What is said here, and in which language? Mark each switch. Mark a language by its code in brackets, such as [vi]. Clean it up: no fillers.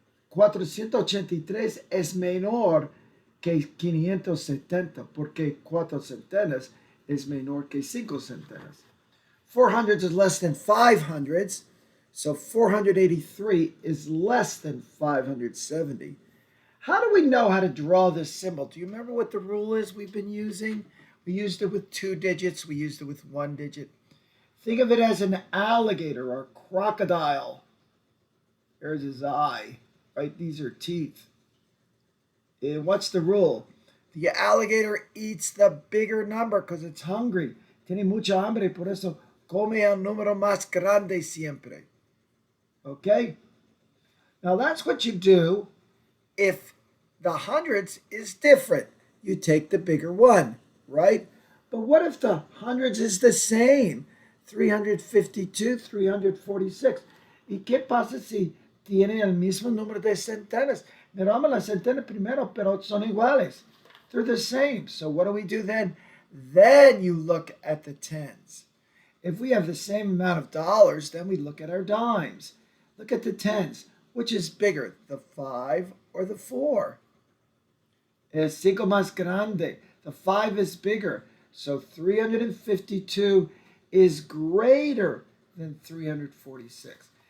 [es] 483 es menor que 570, porque 4 centenas es menor que 5 centenas. [en] 400 is less than 500s, so 483 is less than 570. How do we know how to draw this symbol? Do you remember what the rule is we've been using? We used it with 2 digits. We used it with 1 digit. Think of it as an alligator or crocodile. There's his eye, right? These are teeth. And what's the rule? The alligator eats the bigger number because it's hungry. [es] Tiene mucha hambre, por eso come el número más grande siempre. [en] Okay? Now that's what you do if the hundreds is different. You take the bigger one, right? But what if the hundreds is the same? 352, 346. [es] ¿Y qué pasa si tienen el mismo número de centenas? Miramos las centenas primero, pero son iguales. [en] They're the same. So what do we do then? Then you look at the tens. If we have the same amount of dollars, then we look at our dimes. Look at the tens. Which is bigger, the 5 or the 4? [es] El 5 más grande. [en] The 5 is bigger. So 352 is greater than 346.